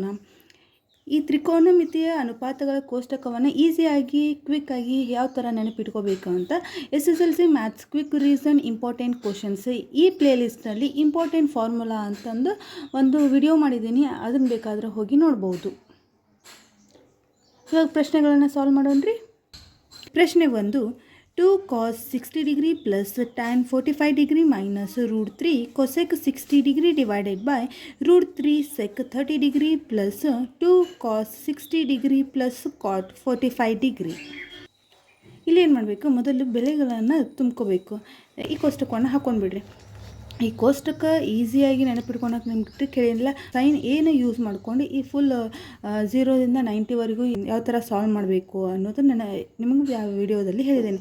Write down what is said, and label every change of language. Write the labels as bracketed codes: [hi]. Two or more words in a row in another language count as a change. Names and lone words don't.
[kn] ಈ ತ್ರಿಕೋನಮಿತಿಯ ಅನುಪಾತಗಳ ಕೋಷ್ಟಕವನ್ನು ಈಸಿಯಾಗಿ ಕ್ವಿಕ್ಕಾಗಿ ಯಾವ ಥರ ನೆನಪಿಟ್ಕೋಬೇಕು ಅಂತ [en] SSLC maths quick reason important questions [kn] ಈ ಪ್ಲೇಲಿಸ್ಟ್ನಲ್ಲಿ [en] important formula [kn] ಅಂತಂದು ಒಂದು ವಿಡಿಯೋ ಮಾಡಿದ್ದೀನಿ. ಅದನ್ನು ಬೇಕಾದರೆ ಹೋಗಿ ನೋಡ್ಬೋದು. ಇವಾಗ ಪ್ರಶ್ನೆಗಳನ್ನು ಸಾಲ್ವ್ ಮಾಡೋಣ್ರಿ. [en] ಪ್ರಶ್ನೆ 1, 2 cos 60 degree plus tan 45 degree minus root 3 cosec 60 degree divided by root 3 sec 30 degree plus 2 cos 60 degree plus cot 45 degree. [kn] ಇಲ್ಲಿ ಏನು ಮಾಡಬೇಕು, ಮೊದಲು ಬೆಲೆಗಳನ್ನು ತುಂಬ್ಕೋಬೇಕು. ಈ ಕೋಷ್ಟಕವನ್ನು ಹಾಕ್ಕೊಂಡ್ಬಿಡ್ರಿ. ಈ ಕೋಷ್ಟಕ ಈಸಿಯಾಗಿ ನೆನಪಿಟ್ಕೊಳಕ್ಕೆ ನಿಮ್ಗೆ ಟ್ರಿಕ್ ಹೇಳಿಲ್ಲ. ಸೈನ್ ಏನು ಯೂಸ್ ಮಾಡ್ಕೊಂಡು ಈ ಫುಲ್ 0ರಿಂದ 90ವರೆಗೂ ಯಾವ ಥರ ಸಾಲ್ವ್ ಮಾಡಬೇಕು ಅನ್ನೋದನ್ನು ನಿಮಗೆ ಯಾವ ವಿಡಿಯೋದಲ್ಲಿ ಹೇಳಿದ್ದೇನೆ.